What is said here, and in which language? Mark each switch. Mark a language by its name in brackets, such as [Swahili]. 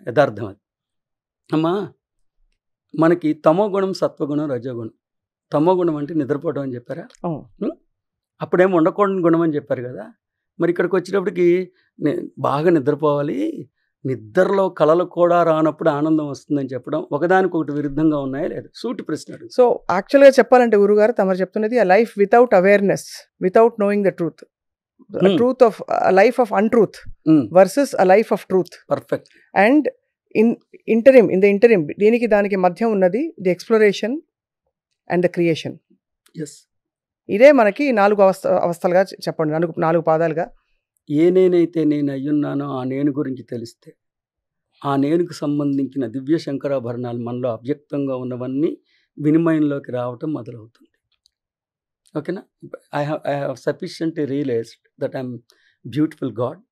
[Telugu] యథార్థం అది. అమ్మా, మనకి తమో గుణం, సత్వగుణం, రజోగుణం. తమో గుణం అంటే నిద్రపోవడం అని చెప్పారా? అవును. అప్పుడేమో ఉండకూడని గుణం అని చెప్పారు కదా. మరి ఇక్కడికి వచ్చేటప్పటికి బాగా నిద్రపోవాలి, నిద్రలో కళలు కూడా రానప్పుడు ఆనందం వస్తుందని చెప్పడం ఒకదానికొకటి విరుద్ధంగా ఉన్నాయా లేదా? సూటి ప్రశ్న అడుగు. సో యాక్చువల్గా చెప్పాలంటే గురుగారు తమరు చెప్తున్నది [English] a life without awareness, without knowing the truth. A truth of a life of untruth versus a life of truth. Perfect. And in the interim [Telugu] దీనికి దానికి మధ్య ఉన్నది [English] the exploration and the creation. Yes. [Telugu] ఇదే మనకి 4 అవస్థలుగా చెప్పండి, 4 పాదాలుగా. ఏ నేనైతే నేను అయ్యున్నానో ఆ నేను గురించి తెలిస్తే, ఆ నేనుకు సంబంధించిన దివ్య శంకరాభరణాలు మనలో అవ్యక్తంగా ఉన్నవన్నీ వినిమయంలోకి రావటం మొదలవుతుంది. ఓకేనా? [English] I have sufficiently realised that I'm beautiful God.